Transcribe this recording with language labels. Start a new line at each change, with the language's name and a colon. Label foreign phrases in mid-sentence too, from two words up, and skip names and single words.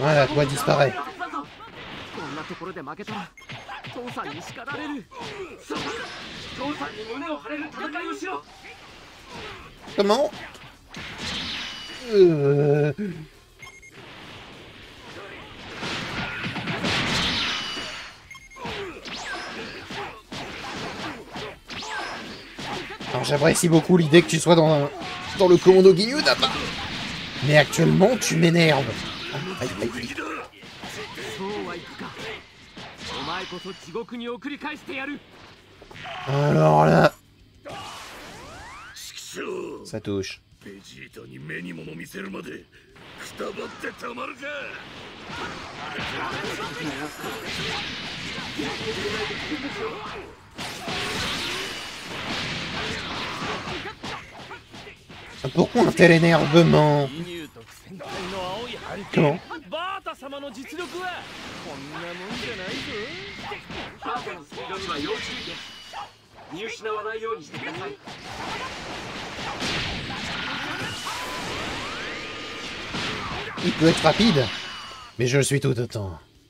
French: Voilà, toi disparaît.
Japanese: こんなところで負けたら父さんに叱られる。父さんに胸を張れる戦いをしろ。
French: Comment? Alors j'apprécie beaucoup l'idée que tu sois dans le commando Guignou d'abord. Mais actuellement tu m'énerves. Aïe, aïe, aïe.
Japanese: そうはいくか。お前こそ地獄に送り返してやる。
French: Alors là,
Japanese: チクショー。
French: ça touche.
Japanese: ベジータに目に物見せるまでくたばってたまるか。
French: Pourquoi un tel énervement? Comment?
Japanese: バータ様の実力はこんなもんじゃないぞ。バータのスピードには要注意です。見失わないようにしてください。
French: Il peut être rapide, mais je le suis tout autant.